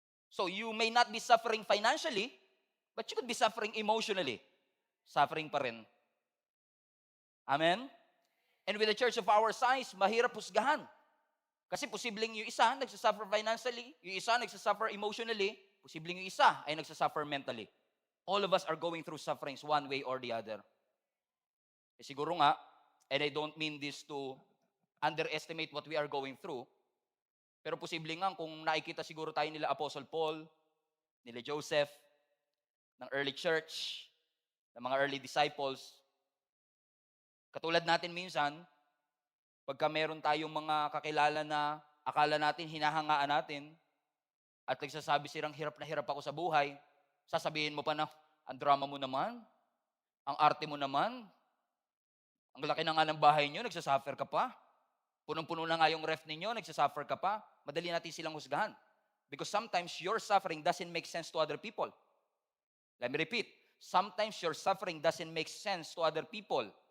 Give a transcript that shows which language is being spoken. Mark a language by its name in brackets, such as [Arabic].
[English] So you may not be suffering financially, but you could be suffering emotionally. [Filipino] Suffering pa rin. [English] Amen? And with a church of our size, [Filipino] mahirap husgahan. Kasi posibleng yung isa nagsasuffer financially, yung isa nagsasuffer emotionally, posibleng yung isa ay nagsasuffer mentally. [English] All of us are going through sufferings one way or the other. [Filipino] Siguro nga, [English] and I don't mean this to underestimate what we are going through, [Filipino] pero posible nga kung nakikita siguro tayo nila Apostle Paul, nila Joseph, ng early church, ng mga early disciples, katulad natin minsan, pagka meron tayong mga kakilala na akala natin, hinahangaan natin, at nagsasabi silang hirap na hirap ako sa buhay, sasabihin mo pa na, ang drama mo naman, ang arte mo naman, ang laki na nga ng bahay nyo, nagsasuffer ka pa. Punong-puno na nga yung ref ninyo, nagsasuffer ka pa. Madali natin silang husgahan. [English] Because sometimes your suffering doesn't make sense to other people. Let me repeat. Sometimes your suffering doesn't make sense to other people.